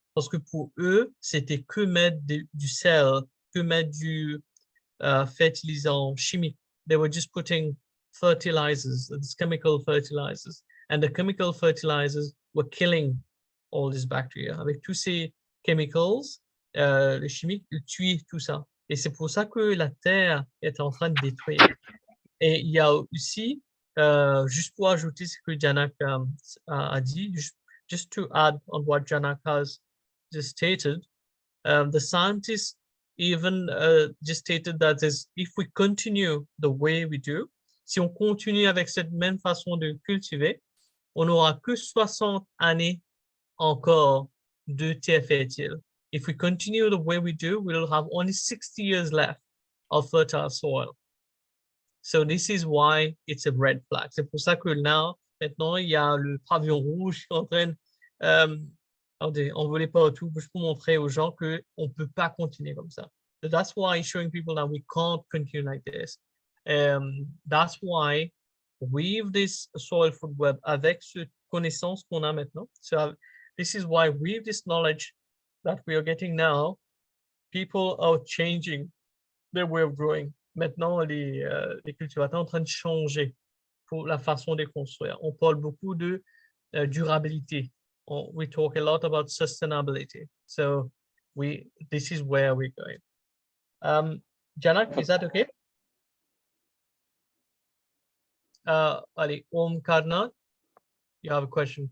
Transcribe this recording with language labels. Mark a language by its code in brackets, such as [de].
[fr] Parce que pour eux, c'était que mettre du sel, que mettre du fertilisant chimique. [en] They were just putting fertilizers, these chemical fertilizers. And the chemical fertilizers were killing all this bacteria. [fr] Avec tous ces chemicals, les chimiques, ils tuaient tout ça. Et c'est pour ça que la terre est en train de détruire. Et il y a aussi, juste pour ajouter ce que Janak a dit, [en] just to add on what Janak has just stated, the scientists even just stated that if we continue the way we do, [fr] si on continue avec cette même façon de cultiver, on n'aura que 60 années encore de terre fertile. [en] If we continue the way we do, we'll have only 60 years left of fertile soil. So this is why it's a red flag. [fr] C'est pour ça que là, maintenant, il y a le pavillon rouge qui est en train, attendez, on ne voulait pas tout juste pour montrer aux gens qu'on ne peut pas continuer comme ça. [en] So that's why showing people that we can't continue like this. That's why with this soil food web, [fr] avec cette connaissance qu'on a maintenant, [en] so this is why with this knowledge that we are getting now, people are changing their way of growing. [fr] Maintenant, les cultivateurs sont en train de changer pour la façon de construire. On parle beaucoup de durabilité. [en] We talk a lot about sustainability. So this is where we're going. Janak, is that okay? Ali, Karnat, you have a question.